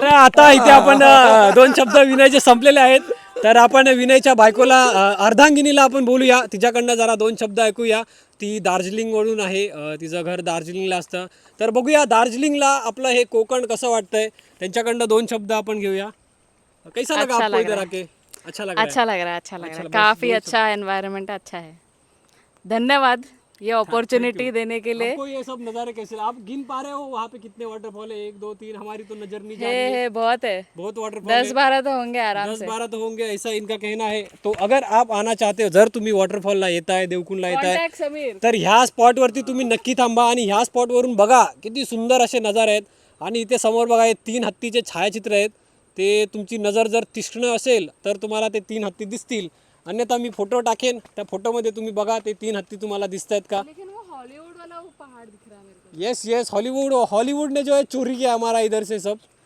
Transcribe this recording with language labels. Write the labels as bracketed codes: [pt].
[mr] तर आता इथे आपण 2 शब्द विनयचे संपलेले आहेत, तर आपण विनयच्या बायकोला अर्धांगिनीला आपण बोलूया, तिच्याकडनं जरा 2 शब्द ऐकूया. ती दार्जिलिंग वरून आहे, तिचं घर दार्जिलिंगला असतं. तर बघूया दार्जिलिंगला आपलं हे कोकण कसं वाटतंय, त्यांच्याकडनं 2 शब्द आपण घेऊया. [hi] कैसा लगा आपको इधर आके? अच्छा लग रहा है? अच्छा लग रहा है, काफी अच्छा एनवायरनमेंट अच्छा है. धन्यवाद ये अपॉर्चुनिटी देने के लिए. आपको ये सब नज़ारे कैसे, आप गिन पा रहे हो वहाँ पे कितने वाटरफॉल है? 1 2 3, हमारी तो नजर नहीं जा रही है. है बहुत है, बहुत वाटरफॉल 10-12 तो होंगे आराम से. 10-12 तो होंगे, ऐसा इनका कहना है. तो अगर आप आना चाहते हो, [mr] जर तुम्ही वॉटरफॉलला येत आहे, देवकुंडला येत आहे, [en] Contact Sameer. [mr] तर ह्या स्पॉटवरती तुम्ही नक्की थांबा आणि ह्या स्पॉटवरून बघा किती सुंदर असे नजारे आहेत. आणि इथे समोर बघा हे 3 हत्तीचे छायाचित्र आहेत. ते तुमची नजर जर तीक्ष्ण असेल तर तुम्हाला ते 3 हत्ती दिसतील, अन्यथा मी फोटो टाकेन, त्या फोटोमध्ये तुम्ही बघा ते 3 हत्ती तुम्हाला दिसत आहेत का. [hi] लेकिन वो हॉलीवुड वाला वो पहाड़ दिख रहा है मेरे को. यस यस, हॉलीवुड ने जो है चोरी किया हमारा इधर से सब.